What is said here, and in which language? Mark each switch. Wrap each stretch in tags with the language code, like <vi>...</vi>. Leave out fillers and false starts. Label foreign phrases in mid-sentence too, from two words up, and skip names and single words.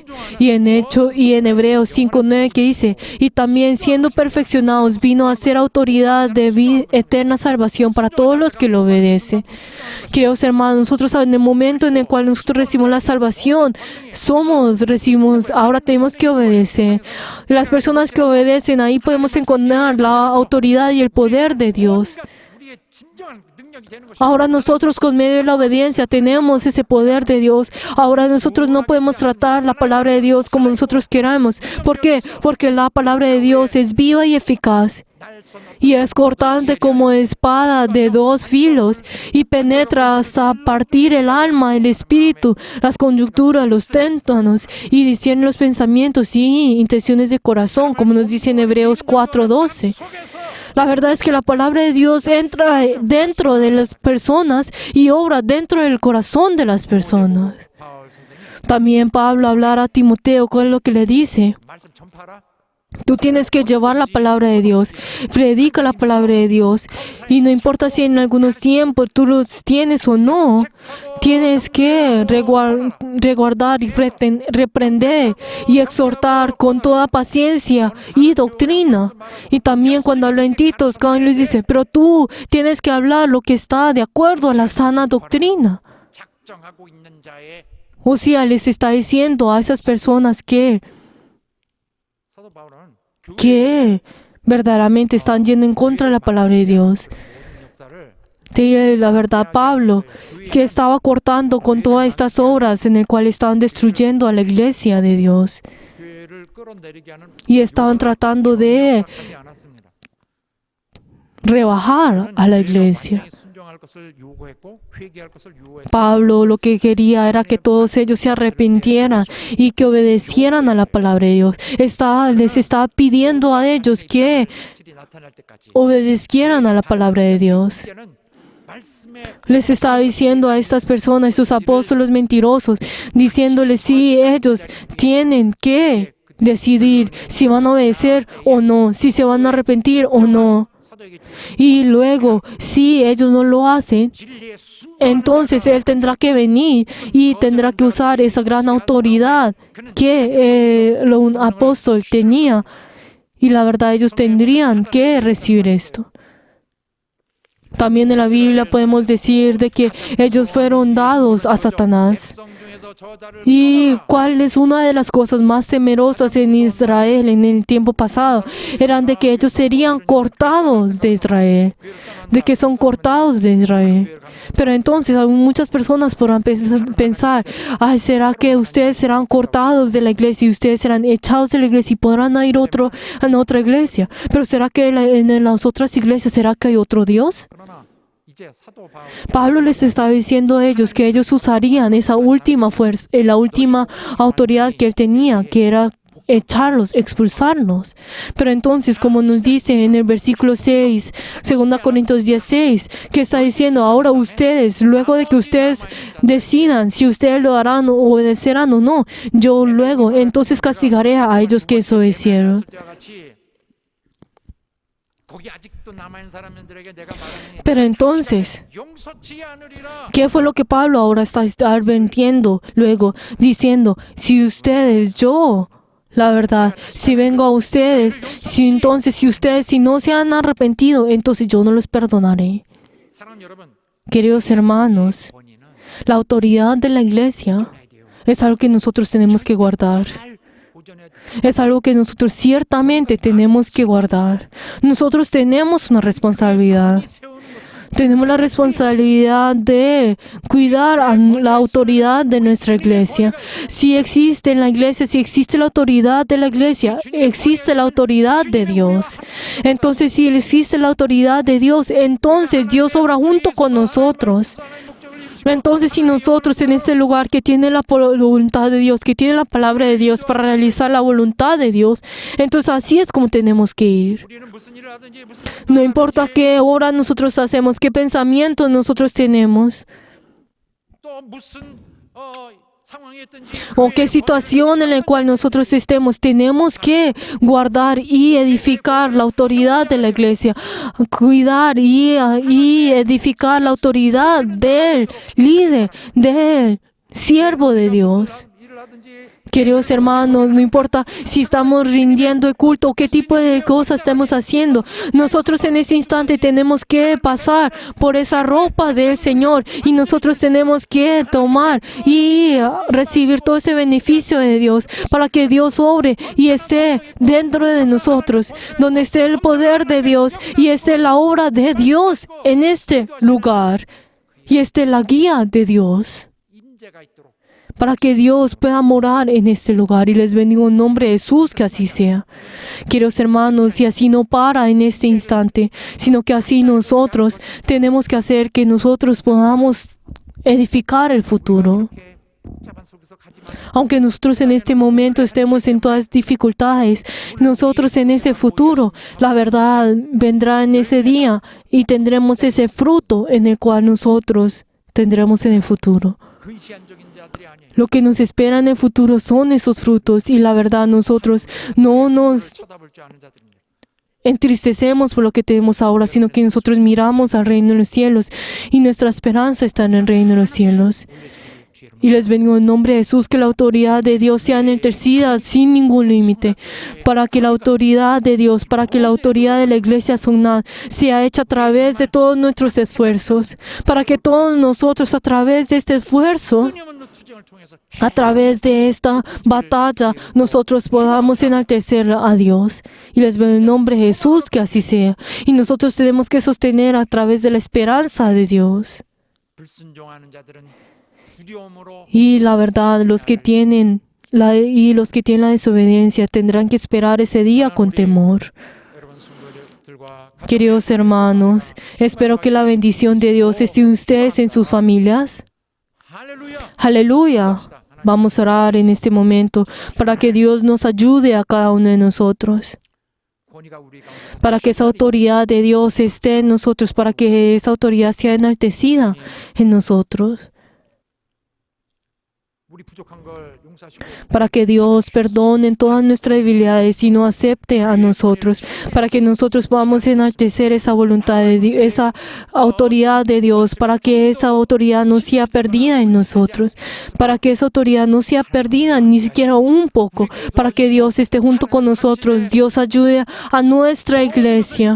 <es>Y en Hebreos 5:9 que dice, y también siendo perfeccionados vino a ser autoridad de eterna salvación para todos los que lo obedecen. Queridos hermanos, nosotros en el momento en el cual nosotros recibimos la salvación, recibimos, ahora tenemos que obedecer. Las personas que obedecen, ahí podemos encontrar la autoridad y el poder de Dios.</es> <ko>우리의 진정한 능력이 되는 것이</ko> <es>Ahora nosotros con medio de la obediencia tenemos ese poder de Dios. Ahora nosotros no podemos tratar la palabra de Dios como nosotros queramos. ¿Por qué? Porque la palabra de Dios es viva y eficaz.</es> <ko>날선</ko> <es>Y es cortante como espada de dos filos y penetra hasta partir el alma, el espíritu, las conjunturas, los témpanos y discierne los pensamientos y intenciones de corazón, como nos dice en Hebreos 4:12. La verdad es que la palabra de Dios entra dentro de las personas y obra dentro del corazón de las personas.</es> <ko>바울 선생이</ko> <es>También Pablo hablará a Timoteo con lo que le dice.</es> <ko>말씀 전파하라.</ko> <es>Tú tienes que llevar la palabra de Dios, predica la palabra de Dios y no importa si en algunos tiempos tú los tienes o no, tienes que reguardar y reprender y exhortar con toda paciencia y doctrina. Y también cuando habla en Tito, Pablo les dice, pero tú tienes que hablar lo que está de acuerdo a la sana doctrina.</es> <ko>작정하고 있는 자의</ko> <es>O sea, les está diciendo a esas personas que</es> <ko>사도 바울은</ko> <es>verdaderamente están yendo en contra de la palabra de Dios.</es> <ko>모든 역사를</ko> <es>Te digo la verdad, Pablo, que estaba cortando con todas estas obras en el cual estaban destruyendo a la iglesia de Dios</es> <ko>교회를 끌어내리게 하는</ko> <es>y estaban tratando de</es> <ko>하지 않았습니다.</ko> <es>rebajar a la iglesia.</es> <ko>완전히 순종할 것을 요구했고 회개할 것을 요구했습니다.</ko> <es>Pablo lo que quería era que todos ellos se arrepintieran y que obedecieran a la palabra de Dios. Les estaba pidiendo a ellos que</es> <ko>실이 나타날 때까지</ko> <es>obedecieran a la palabra de Dios.</es> <ko>이제는 말씀의</ko> <es>Les estaba diciendo a estas personas, sus apóstoles mentirosos, diciéndoles si ellos tienen que decidir si van a obedecer o no, si se van a arrepentir o no. Y luego, si ellos no lo hacen,</es> <ko>진리의 순종을</ko> <es>entonces Él tendrá que venir y tendrá que usar esa gran autoridad que un apóstol tenía. Y la verdad, ellos tendrían que recibir esto. También en la Biblia podemos decir de que ellos fueron dados a Satanás.</es> <ko>백성 중에서 저자를</ko> <es>¿Y cuál es una de las cosas más temerosas en Israel en el tiempo pasado? Eran de que ellos serían cortados de Israel, de que son cortados de Israel. Pero entonces muchas personas podrán pensar, ay, ¿será que ustedes serán cortados de la iglesia y ustedes serán echados de la iglesia y podrán ir a otra iglesia? Pero ¿será que en las otras iglesias será que hay otro Dios?</es> <ko>그러나 이제 사도 바울</ko> <es>Pablo les estaba diciendo a ellos que ellos usarían esa última fuerza, la última autoridad que él tenía, que era echarlos, expulsarlos. Pero entonces, como nos dice en el versículo 6, 2 Corintios 16, que está diciendo, ahora ustedes, luego de que ustedes decidan si ustedes lo harán o obedecerán o no, yo luego entonces castigaré a ellos que desobedecieron.</es> <ko>때와 같이 거기 아직도 남아 있는 사람들에게 내가 말하니</ko> <es>Pero entonces,</es> <ko>용서치 않으리라.</ko> <es>¿qué fue lo que Pablo ahora está advirtiendo? Luego, diciendo, si ustedes, yo, la verdad, si vengo a ustedes, si ustedes si no se han arrepentido, entonces yo no los perdonaré.</es> <ko>사랑하는 여러분,</ko> <es>Queridos hermanos,</es> <ko>권위는</ko> <es>la autoridad de la iglesia es algo que nosotros tenemos que guardar.</es> <ko>잘 보존해야 돼.</ko> <es>Es algo que nosotros ciertamente tenemos que guardar. Nosotros tenemos una responsabilidad.</es> <ko>세우는 것은</ko> <es>Tenemos la responsabilidad de cuidar a la autoridad de nuestra iglesia. Si existe en la iglesia, si existe la autoridad de la iglesia, existe la autoridad de Dios. Entonces, si existe la autoridad de Dios, entonces Dios obra junto con nosotros. Entonces, si nosotros en este lugar que tiene la voluntad de Dios, que tiene la palabra de Dios para realizar la voluntad de Dios, entonces así es como tenemos que ir.</es> <ko>우리는 무슨 일을 하든지 무슨</ko> <es>No importa qué obra nosotros hacemos, qué pensamientos nosotros tenemos,</es> <ko>또 무슨 상황이 있든지</ko> <es>o qué situación en la cual nosotros estemos, tenemos que guardar y edificar la autoridad de la iglesia, cuidar y edificar la autoridad del líder, del siervo de Dios.</es> <ko>일을 하든지</ko> <es>Queridos hermanos, no importa si estamos rindiendo el culto o qué tipo de cosas estamos haciendo, nosotros en ese instante tenemos que pasar por esa ropa del Señor y nosotros tenemos que tomar y recibir todo ese beneficio de Dios para que Dios obre y esté dentro de nosotros, donde esté el poder de Dios y esté la obra de Dios en este lugar y esté la guía de Dios,</es> <ko>임재가 있도록</ko> <es>para que Dios pueda morar en este lugar. Y les bendigo en nombre de Jesús, que así sea. Queridos hermanos, y así no para en este instante, sino que así nosotros tenemos que hacer que nosotros podamos edificar el futuro.</es> <ko>이렇게 복잡한 속에서 가지만</ko> <es>Aunque nosotros en este momento estemos en todas dificultades, nosotros en ese futuro, la verdad vendrá en ese día y tendremos ese fruto en el cual nosotros tendremos en el futuro.</es> <ko>근시안적인 자들이 아니에요.</ko> <es>Lo que nos espera en el futuro son esos frutos y la verdad nosotros no nos</es> <ko>쳐다볼 줄 아는 자들입니다.</ko> <es>entristecemos por lo que tenemos ahora, sino que nosotros miramos al reino de los cielos y nuestra esperanza está en el reino de los cielos. Y les bendigo en nombre de Jesús, que la autoridad de Dios sea intercedida sin ningún límite, para que la autoridad de Dios, para que la autoridad de la iglesia Sonad sea hecha a través de todos nuestros esfuerzos, para que todos nosotros a través de este esfuerzo,</es> <ko>끊임없는 투쟁을 통해서</ko> <es>a través de esta batalla, nosotros podamos enaltecer a Dios. Y les bendigo en nombre de Jesús, que así sea. Y nosotros tenemos que sostener a través de la esperanza de Dios.</es> <ko>불순종하는 자들은 두려움으로</ko> <es>Y la verdad, los que tienen la desobediencia tendrán que esperar ese día con temor.</es> <ko>여러분 성도들과</ko> <es>Queridos hermanos, espero que la bendición de Dios esté en ustedes, en sus familias.</es> <ko>할렐루야.</ko> <es>Aleluya. Vamos a orar en este momento para que Dios nos ayude a cada uno de nosotros,</es> <ko>권위가 우리 가운데</ko> <es>para que esa autoridad de Dios esté en nosotros, para que esa autoridad sea enaltecida en nosotros.</es> <ko>우리 부족한 걸 용서하시고</ko> <es>para que Dios perdone todas nuestras debilidades y nos acepte a nosotros, para que nosotros podamos enaltecer esa voluntad de Dios, esa autoridad de Dios, para que esa autoridad no sea perdida en nosotros, para que esa autoridad no sea perdida ni siquiera un poco, para que Dios esté junto con nosotros, Dios ayude a nuestra iglesia.</es>